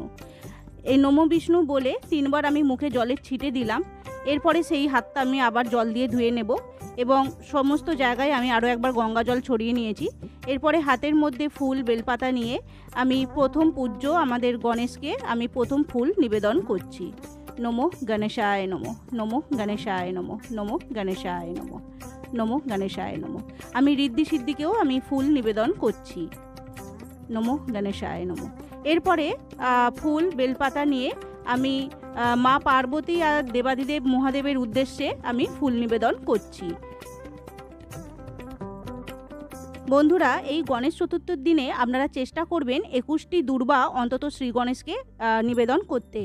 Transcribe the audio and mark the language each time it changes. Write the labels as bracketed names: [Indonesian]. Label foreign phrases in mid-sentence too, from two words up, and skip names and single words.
[Bangla] এই [Sanskrit] নমো বিষ্ণু [Bangla] বলে 3বার আমি মুখে জলের ছিটে দিলাম। এরপরে সেই হাতটা আমি আবার জল দিয়ে ধুয়ে নেব এবং সমস্ত জায়গায় আমি আরও একবার গঙ্গা জল ছড়িয়ে নিয়েছি। এরপরে হাতের মধ্যে ফুল, বেলপাতা নিয়ে আমি প্রথম পূজ্য আমাদের গণেশকে আমি প্রথম ফুল নিবেদন করছি। [Sanskrit] নমো গণেশায় নমঃ, নমো গণেশায় নমঃ, নমো গণেশায় নমঃ, নমো গণেশায় নমঃ। [Bangla] আমি ঋদ্ধি সিদ্ধিকেও আমি ফুল নিবেদন করছি। [Sanskrit] নমো গণেশায় নমঃ। [Bangla] এরপরে ফুল, বেলপাতা নিয়ে আমি মা পার্বতী আর দেবাদিদেব মহাদেবের উদ্দেশ্যে আমি ফুল নিবেদন করছি। বন্ধুরা, এই গণেশ চতুর্থীর দিনে আপনারা চেষ্টা করবেন 21টি দূর্বা অন্তত শ্রী গণেশকে নিবেদন করতে।